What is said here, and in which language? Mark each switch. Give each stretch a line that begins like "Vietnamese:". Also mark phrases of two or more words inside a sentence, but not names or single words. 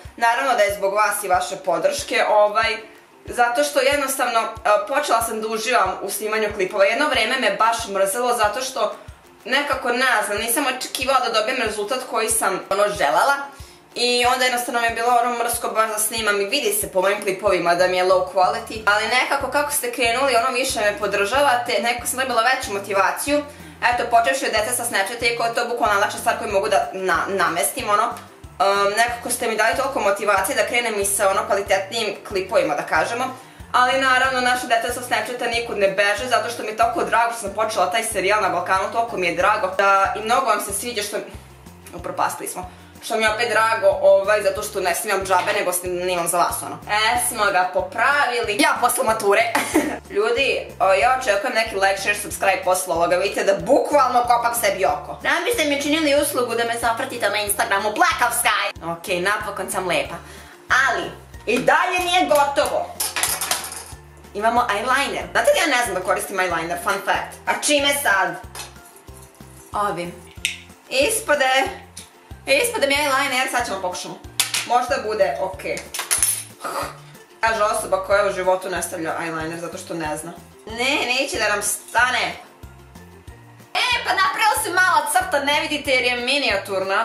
Serbian: Naravno da je zbog vas i vaše podrške, zato što jednostavno počela sam da uživam u snimanju klipova. Jedno vreme me baš mrzelo zato što nekako ne znam, nisam očekivala da dobijem rezultat koji sam želela. I onda jednostavno mi je bilo mrsko baš da snimam i vidi se po mojim klipovima da mi je
English: low quality.
Serbian: Ali nekako kako ste krenuli, više me podržavate, nekako sam dobila veću motivaciju. Eto, počevši od dece sa Snapchata, iako je to bukvalno najlakša stvar koju mogu da namestim, nekako ste mi dali toliko motivacije da krenem i sa kvalitetnijim klipovima, da kažemo. Ali naravno, naše dete sa Snapchata nikud ne beže, zato što mi je toliko drago što sam počela taj serijal na Balkanu, toliko mi je drago. I mnogo vam se sviđa što... Upropastili smo. Što mi je opet drago, zato što ne snimam džabe, nego snimam za vas, smo ga popravili. Ja posle mature. Ljudi, ja očekujem neki
English: like, share, subscribe
Serbian: posle ovoga, vidite da bukvalno kopam sebi oko. Da biste mi činili uslugu da me zapratite na Instagramu Black of Sky. Ok, napokon sam lepa. Ali, i dalje nije gotovo. Imamo eyeliner. Znate da ja ne znam da koristim eyeliner,
English: fun fact.
Serbian: A čime sad? Ovim. Ispade mi eyeliner, sad ćemo pokušamo. Možda bude okej. Kaže osoba koja u životu ne stavlja eyeliner zato što ne zna. Ne, neće da nam stane. Pa napravila se mala crta, ne vidite jer je minijaturna.